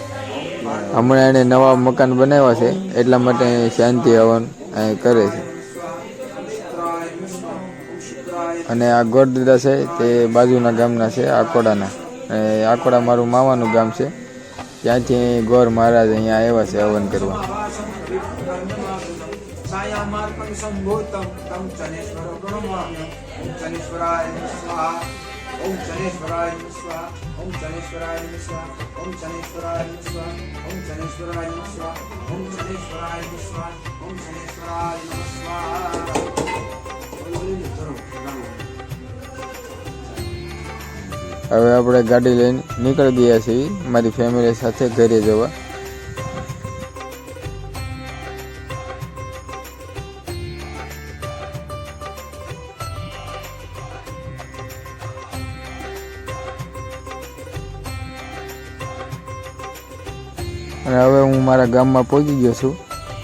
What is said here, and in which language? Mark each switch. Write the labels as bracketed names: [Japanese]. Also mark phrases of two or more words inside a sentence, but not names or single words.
[Gujarati] હમણાં એને નવા મકાન બનાવ્યા છે, એટલા માટે શાંતિ હવન કરે છે. અને આ ગોરદાદા છે તે બાજુના ગામના છે, આકોડાના. આકોડા મારું મામાનું ગામ છે, ત્યાંથી ગોર મહારાજ અહીંયા આવ્યા છે હવન કરવા. [Sanskrit] ओम शनेश्वराय नमः स्वाहा ओम शनेश्वराय नमः स्वाहा ओम शनेश्वराय नमः स्वाहा ओम शनेश्वराय नमः स्वाहा ओम शनेश्वराय नमः स्वाहा ओम शनेश्वराय नमः स्वाहा। [Gujarati] હવે આપણે ગાડી લઈને નીકળી ગયા છીએ મારી ફેમિલી સાથે ઘરે જવા. અને હવે હું મારા ગામમાં પહોંચી ગયો છું.